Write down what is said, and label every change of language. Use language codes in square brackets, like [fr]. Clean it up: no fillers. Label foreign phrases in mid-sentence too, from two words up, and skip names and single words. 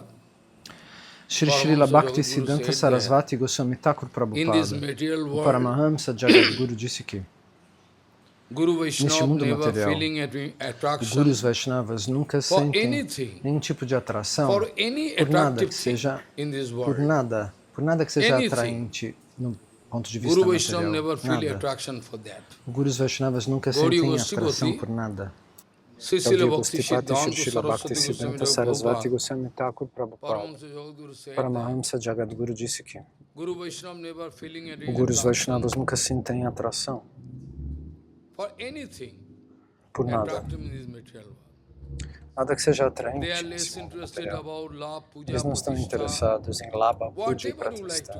[pt] Shri Srila Bhakti Siddhanta Sarasvati Goswami Thakur Prabhupada, o Paramahamsa Jagadguru disse que neste mundo material, Gurus Vaishnavas nunca sentem nenhum tipo de atração por nada que seja, por nada que seja atraente no ponto de vista material. Nada. Gurus Vaishnavas nunca sentem atração por nada. Gaudiya Gostipati Srila Bhakti Siddhanta Sarasvati Goswami Thakur Prabhupada, Paramahamsa Jagadguru disse que O Gurus Vaishnavas nunca sentem atração por nada. Nada que seja atraente nesse mundo material. Eles não estão interessados em Labha, Puja e Pratistha.